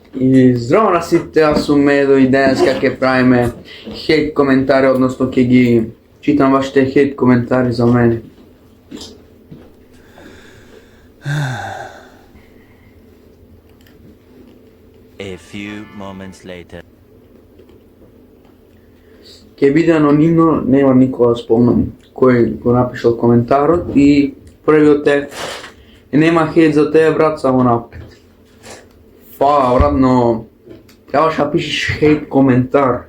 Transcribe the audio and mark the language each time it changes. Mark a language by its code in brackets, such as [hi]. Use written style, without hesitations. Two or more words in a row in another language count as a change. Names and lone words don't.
[mk] И здраво на сите, јас сум Медо и денеска ќе правиме хейт коментари, односно ќе ги читам вашите хейт коментари за мене. [en] A few moments later. [mk] Ќе биде анонимно, нема никога да спомнам кој го напишал коментарот и првиот е нема хейт за тебе брат, само напред. Фала брат, но трябваше да пишеш хейт коментар.